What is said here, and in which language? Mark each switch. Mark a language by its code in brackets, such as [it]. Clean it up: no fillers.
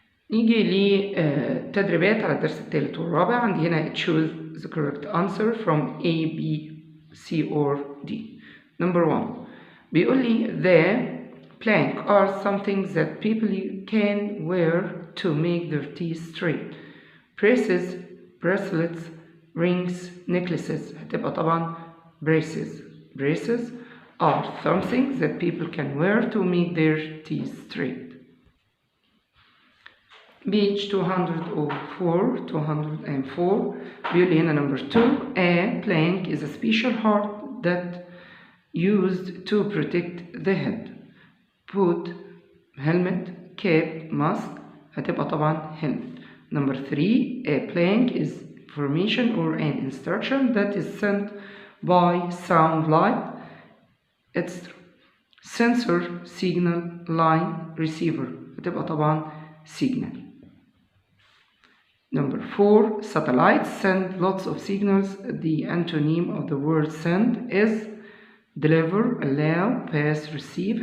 [ar] نيجي لتدريبات على الدرس الثالث والرابع. عندي هنا [en] choose the correct answer from A, B, C or D. Number 1 [ar] بيقول لي [en] the blank are some things that people can wear to make their teeth straight. Braces, bracelets, rings, necklaces. [ar] هتبقى طبعا braces. [en] Braces are something that people can wear to make their teeth straight. Page 204 [ar] بيقول لي هنا [en] number 2 a plank is a special heart that used to protect the head. Boot, helmet, cap, mask. [ar] هتبقى طبعا helmet. [en] Number 3 a plank is information or an instruction that is sent by sound light, etc. Sensor, signal, line, receiver. [ar] هتبقى طبعا signal. [en] Number 4 satellites send lots of signals. The antonym of the word send is deliver, allow, pass, receive.